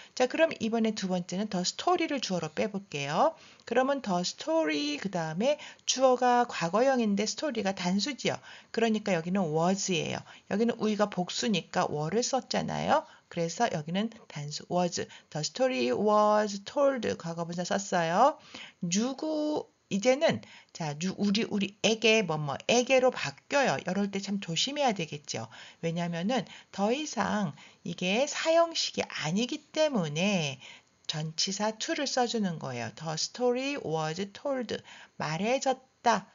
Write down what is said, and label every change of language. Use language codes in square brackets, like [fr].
[ko] 자, 그럼 이번에 두 번째는 더 스토리를 주어로 빼볼게요. 그러면 더 스토리 그 다음에 주어가 과거형인데 스토리가 단수지요. 그러니까 여기는 was예요. 여기는 우리가 복수니까 were를 썼잖아요. 그래서 여기는 단수 was. [en] The story was told [ko] 과거분사 썼어요. 누구 이제는 자, 우리에게 뭐뭐에게로 바뀌어요. 이럴 때 참 조심해야 되겠죠. 왜냐하면은 더 이상 이게 사형식이 아니기 때문에 전치사 to를 써주는 거예요. [en] The story was told. [ko] 말해졌다.